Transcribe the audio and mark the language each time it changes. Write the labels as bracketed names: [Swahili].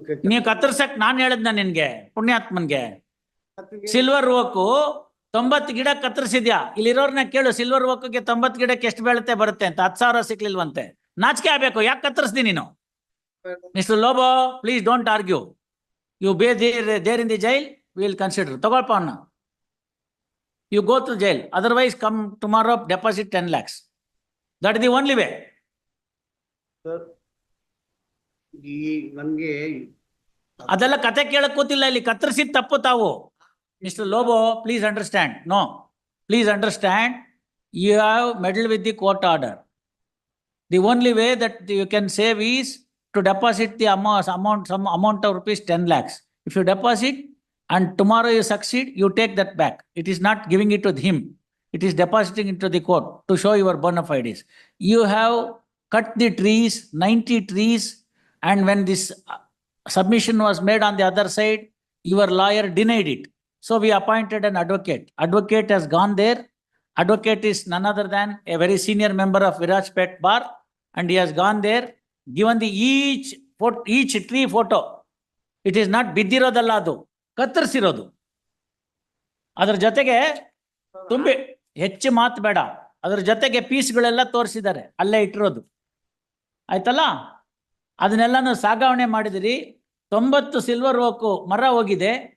[Kannada] ನೀವು ಕತ್ತರ್ಸಕ್ ನಾನು ಹೇಳದ್ನ ನಿನ್ಗೆ, ಪುಣ್ಯಾತ್ಮನ್ಗೆ. ಸಿಲ್ವರ್ ಓಕು 90 ಗಿಡ ಕತ್ತರಿಸಿದ್ಯಾ? ಇಲ್ಲಿರೋರ್ನ ಕೇಳು, ಸಿಲ್ವರ್ ಓಕ್ಗೆ 90 ಗಿಡಕ್ಕೆ ಎಷ್ಟು ಬೆಳತೆ ಬರುತ್ತೆ ಅಂತ. 10,000 ಸಿಕ್ಲಿಲ್ವಂತೆ. ನಾಚಿಕೆ ಆಗ್ಬೇಕು, ಯಾಕೆ ಕತ್ತರಿಸ್ದಿ ನೀನು? [English] Mister Lobo, please don't argue. You be there in the jail, we will consider. [Kannada] ತಗೊಳ್ಪ ಅವನ್ನ. [English] You go to jail. Otherwise, come tomorrow, deposit 10 lakhs. That is the only way. [Kannada] Sir ಈ ನಮ್ಗೆ ಅದೆಲ್ಲ ಕತೆ ಕೇಳಕ್ ಕೂತಿಲ್ಲ ಇಲ್ಲಿ, ಕತ್ತರಿಸಿದ ತಪ್ಪು ತಾವು. [English] Mister Lobo, please understand. No, please understand. You have meddled with the court order. The only way that you can save is to deposit the some amount of rupees 10 lakhs. If you deposit and tomorrow you succeed, you take that back. It is not giving it to him. It is depositing into the court to show your bona fides. You have cut the trees, 90 trees, and when this submission was made on the other side, your lawyer denied it. So we appointed an advocate. Advocate has gone there. Advocate is none other than a very senior member of Virajpet Bar, and he has gone there, given the each tree photo. It is not [Kannada] ಬಿದ್ದಿರೋದಲ್ಲ, ಅದು ಕತ್ತರಿಸಿರೋದು. ಅದರ ಜೊತೆಗೆ ತುಂಬಿ ಹೆಚ್ಚು ಮಾತು ಬೇಡ, ಅದರ ಜೊತೆಗೆ ಪೀಸ್ಗಳೆಲ್ಲ ತೋರಿಸಿದ್ದಾರೆ, ಅಲ್ಲೇ ಇಟ್ಟಿರೋದು. ಆಯ್ತಲ್ಲ, ಅದನ್ನೆಲ್ಲಾನು ಸಾಗಾವಣೆ ಮಾಡಿದಿರಿ. 90 ಸಿಲ್ವರ್ ಓಕು ಮರ ಹೋಗಿದೆ.